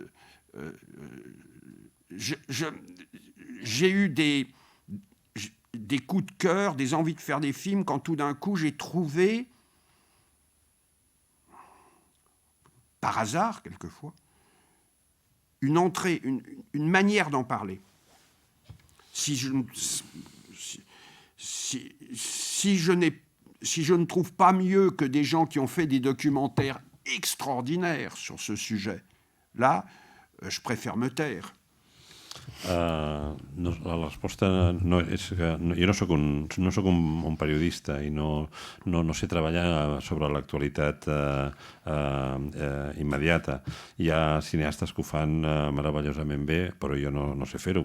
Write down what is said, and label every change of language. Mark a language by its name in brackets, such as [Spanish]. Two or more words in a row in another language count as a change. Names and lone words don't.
[French] J'ai eu des coups de cœur, des envies de faire des films quand tout d'un coup j'ai trouvé, par hasard quelquefois, une entrée, une manière d'en parler. Si je ne trouve pas mieux que des gens qui ont fait des documentaires extraordinaires sur ce sujet, là, je préfère me taire. [Catalan] La resposta no és que jo no soc un periodista i no sé treballar sobre l'actualitat immediata. Hi ha cineastes que ho fan meravellosament bé, però jo no sé fer-ho.